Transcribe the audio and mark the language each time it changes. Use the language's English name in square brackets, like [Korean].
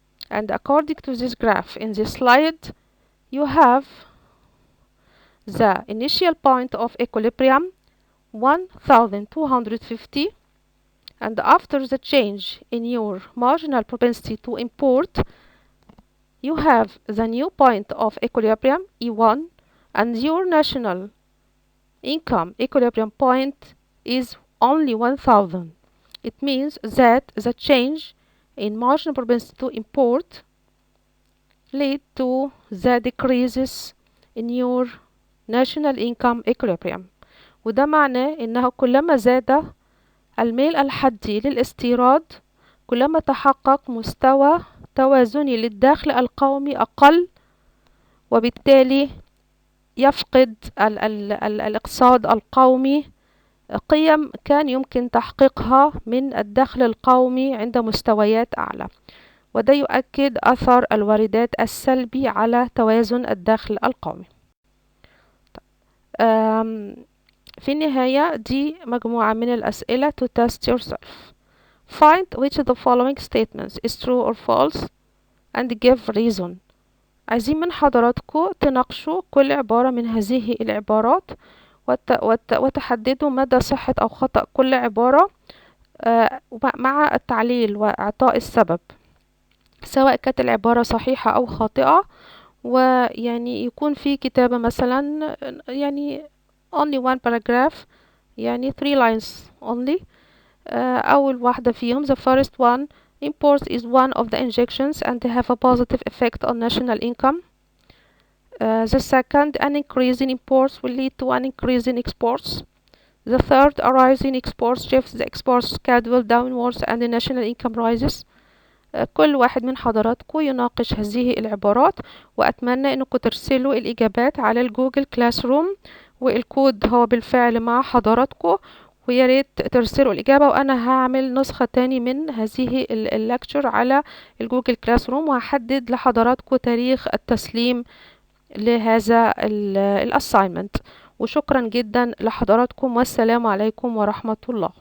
[English] And according to this graph in this slide, you have the initial point of equilibrium 1250, and after the change in your marginal propensity to import, you have the new point of equilibrium E1, and your national income equilibrium point is only 1000. It means that the change in marginal propensity to import lead to the decreases in your national income equilibrium. [Arabic] وده معناه إنه كلما زاد الميل الحدي للاستيراد، كلما تحقق مستوى توازني للدخل القومي أقل، وبالتالي يفقد الاقتصاد القومي قيم كان يمكن تحقيقها من الدخل القومي عند مستويات أعلى، وده يؤكد أثر الواردات السلبي على توازن الدخل القومي. في النهاية دي مجموعة من الأسئلة [English] to test yourself. Find which of the following statements is true or false and give reason. [Arabic] عايزين من حضراتكم تناقشوا كل عبارة من هذه العبارات وتحددوا مدى صحة أو خطأ كل عبارة مع التعليل وإعطاء السبب، سواء كانت العبارة صحيحة أو خاطئة. ويعني يكون في كتابة مثلا يعني [English] only one paragraph، [Arabic] يعني [English] 3 lines only. [Arabic] أول واحدة فيهم [English] the first one: imports is one of the injections and have a positive effect on national income. The second, an increase in imports will lead to an increase in exports. The third, a rise in exports shifts the export schedule downwards and the national income rises. [Arabic] كل واحد من حضراتكم يناقش هذه العبارات، وأتمنى أنكم ترسلوا الإجابات على الجوجل كلاس روم، والكود هو بالفعل مع حضراتكم، وياريت ترسلوا الإجابة. وأنا هعمل نسخة تاني من هذه اللكتشر على الجوجل كلاس روم، وهحدد لحضراتكم تاريخ التسليم لهذا الأساينمنت. وشكرا جدا لحضراتكم، والسلام عليكم ورحمة الله.